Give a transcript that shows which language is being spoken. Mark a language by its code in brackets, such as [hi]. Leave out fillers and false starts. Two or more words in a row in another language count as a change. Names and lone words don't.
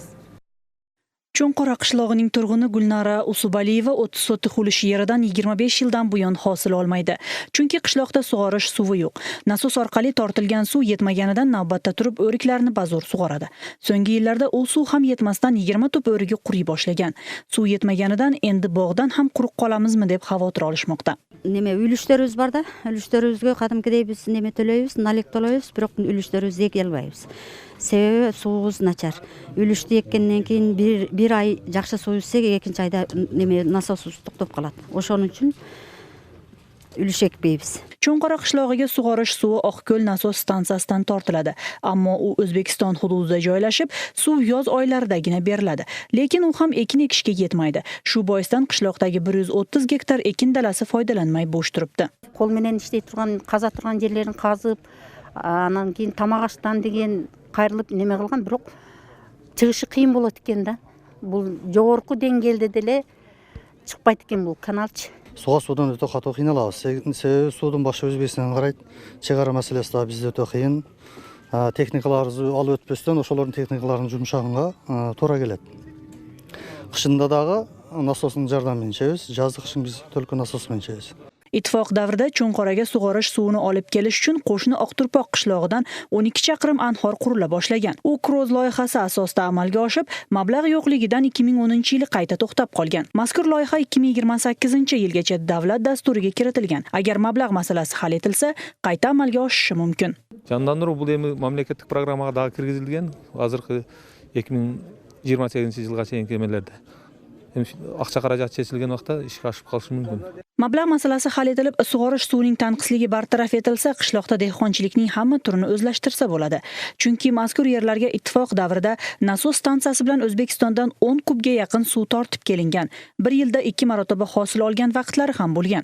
[uz] Cho'nqara qishlog'ining turg'uni Gulnara Usubaliyeva 30 sotix ulush yeridan 25 yildan buyon hosil olmaydi. Chunki qishloqda sug'orish suvi yo'q. Nasos orqali tortilgan suv yetmaganidan navbatda turib o'riklarni bazo'r sug'oradi. So'nggi yillarda u suv ham yetmasdan 20 tup o'rigi quriy boshlagan. Suv yetmaganidan endi bog'dan ham quruq qolamizmi deb xavotir olishmoqda. [ky] неме үлүштөрүбүз бар да. Үлүштөрүбүзгө кадимкидей биз неме төлөйбүз, налик төлөйбүз, бирок үлүштөрүбүздү эке албайбыз. Себеби суубуз начар. Үлүштү эккенден кийин бир ай жакшы суу ичсек, экинчи айда неме насосубуз токтоп калат. Ошон үчүн үлүш экпейбиз. [uz] Cho'nqora qishlog'iga sug'orish suvi Oqko'l nasos stansiyasidan tortiladi, ammo u O'zbekiston hududida joylashib, suv yoz oylaridagina beriladi. Lekin u ham ekin ekishga yetmaydi. Shu boisdan qishloqdagi 130 gektar ekin dalasi foydalanmay bo'sh turibdi. [ky] Кол менен иштей турган, каза турган жерлерин казып, анан кийин тамак аштан деген кайрылып неме кылган, бирок чыгышы кыйын болот экен да. Бул жогорку деңгээлде деле чыкпайт экен бул каналчы. [kk] Суға судан өте қатты қиналабыз. Себебі судың башы Өзбекстаннан қарайды. Чегара мәселесі да бізде өте қиын. [ky] Техникаларымызды алып өтпестен, ошолордун техникаларынын жумшагынга туура келет. Кышында дагы насостун жардамымен ичебиз, жаздык кышын биз только насос менен ичебиз. [uz] Ittifoq davrida Cho'nqoraga sug'orish suvini olib kelish uchun qo'shni Oqturpoq qishlog'idan 12 chaqirim anhor qurila boshlagan. U Kroz loyihasi asosida amalga oshib, mablag' yo'qligidan 2010-yili qayta to'xtab qolgan. Mazkur loyiha 2028-yilgacha davlat dasturiga kiritilgan. Agar mablag' masalasi hal etilsa, qayta amalga oshishi mumkin. [ky] Жандандыруу бул эми мамлекеттик программага дагы киргизилген. Азыркы 2028-жылга чейинки эмелерде. Акча каражат чечилген вакытта ишке ашып калышы мүмкүн. [uz] Mablag' masalasi hal etilib, sug'orish suvining tanqisligi bartaraf etilsa, qishloqda dehqonchilikning hamma turini o'zlashtirsa bo'ladi. Chunki mazkur yerlarga ittifoq davrida nasos stansiyasi bilan O'zbekistondan 10 kubga yaqin suv tortib kelingan. Bir yilda 2 marotaba hosil olgan vaqtlari ham bo'lgan.